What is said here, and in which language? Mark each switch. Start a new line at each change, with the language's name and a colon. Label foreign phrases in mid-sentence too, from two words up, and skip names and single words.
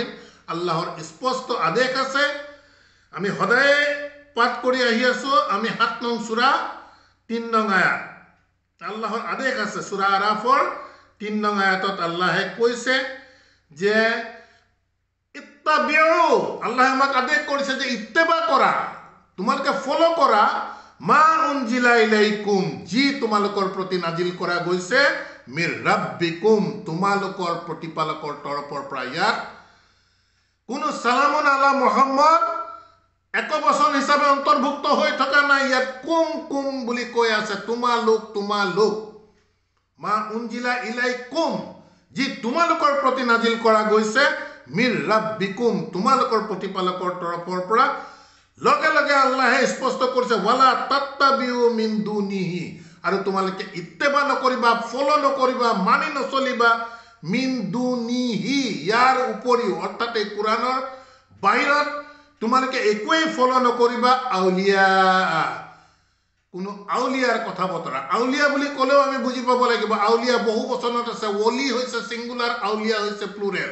Assamese: আল্লাহৰ স্পষ্ট আদেশ আছে, আমি সদায় পাঠ কৰি আহি আছো, আমি 7 নং সূরা 3 নং আয়াত আল্লাহৰ আদেশ আছে। সূরা আরাফৰ 3 নং আয়াতত আল্লাহে কৈছে যে ইত্তাবিউ, আল্লাহে আমাক আদেশ কৰিছে যে ইত্তেবা কৰা, তোমালোকে ফলো কৰা
Arabic: ما أنزل إليكم,
Assamese: যি তোমালোকৰ প্ৰতি নাজিল কৰা গৈছে
Arabic: من ربكم,
Assamese: তোমালোকৰ প্ৰতিপালকৰ তৰফৰ পৰা। ইয়াত কোনো
Arabic: سلام على محمد
Assamese: একবচন হিচাপে অন্তৰ্ভুক্ত হৈ থকা নাই, ইয়াত কুম কুম বুলি কৈ আছে, তোমালোক তোমালোক।
Arabic: ما أنزل إليكم,
Assamese: যি তোমালোকৰ প্ৰতি নাজিল কৰা গৈছে
Arabic: من ربكم,
Assamese: তোমালোকৰ প্ৰতিপালকৰ তৰফৰ পৰা। লগে লগে আল্লাহে স্পষ্ট কৰিছে
Arabic: ولا تتبعوا من دونه,
Assamese: আৰু তোমালোকে ইত্তেবা নকৰিবা, ফলো নকৰিবা, মানি নচলিবা
Arabic: من دونه,
Assamese: ইয়াৰ উপৰিও, অৰ্থাৎ এই কোরআনৰ বাহিৰত তোমালোকে একোৱেই ফলো নকৰিবা। আউলিয়া, কোনো আউলিয়াৰ কথা বতৰা, আউলিয়া বুলি ক'লেও আমি বুজি পাব লাগিব আউলিয়া বহু বচনত আছে, ওলি হৈছে সিঙ্গুলার, আউলিয়া হৈছে প্লুৰেল।